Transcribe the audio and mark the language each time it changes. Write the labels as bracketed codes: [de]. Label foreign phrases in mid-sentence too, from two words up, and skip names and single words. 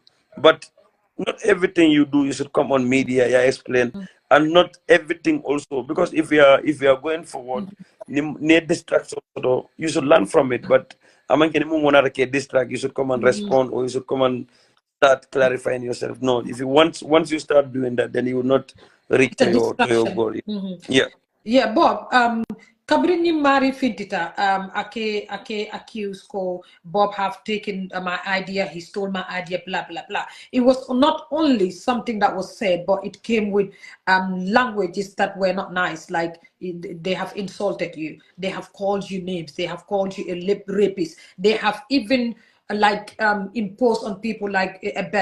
[en] But not everything you do, you should come on media, explain, and not everything also, because if we are going forward, need distraction, you should learn from it. But distract, you should come and respond, or you should come and start clarifying yourself. No, if you once you start doing that, then you will not reach to your goal. Yeah, Bob. Kabrini Mari Fintita, ake accused ko Bob have taken my idea, he stole my idea, blah blah blah. It was not only something that was said, but it came with languages that were not nice. Like they have insulted you, they have called you names, they have called you a rapist, they have even imposed on people like a bell.